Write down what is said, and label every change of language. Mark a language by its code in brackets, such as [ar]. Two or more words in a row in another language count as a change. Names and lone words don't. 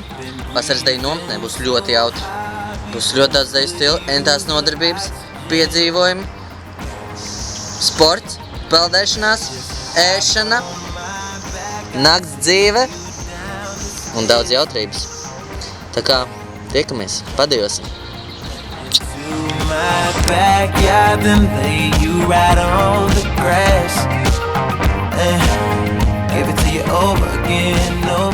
[lv] Vasaras deju nometnē būs ļoti jautri. Būs ļoti daudz deju stili, entās nodarbības, piedzīvojumi, sports, peldēšanās, ēšana, nakts dzīve un daudz jautrības. Tā kā tiekamies, padejosim! [en] My backyard and lay you right on the grass and give it to you over again.